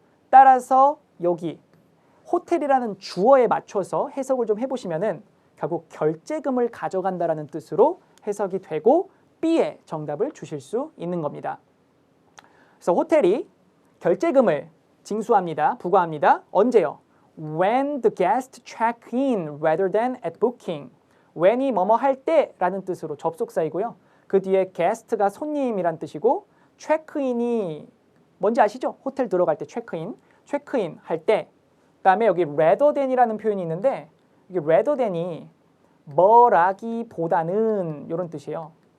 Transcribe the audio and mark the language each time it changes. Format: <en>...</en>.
<ko>따라서 여기 호텔이라는 주어에 맞춰서 해석을 좀 해보시면은 결국 결제금을 가져간다라는 뜻으로 해석이 되고 B의 정답을 주실 수 있는 겁니다. 그래서 호텔이 결제금을 징수합니다. 부과합니다. 언제요?</ko> <en>When the guest check in rather than at booking.</en> <ko>when이 뭐뭐 할 때라는 뜻으로 접속사이고요. 그 뒤에 guest가 손님이란 뜻이고 체크인이 뭔지 아시죠? 호텔 들어갈 때 체크인 할 때. 그다음에 여기 rather than이라는 표현이 있는데 이게 rather than이 뭐라기보다는 이런 뜻이에요.</ko>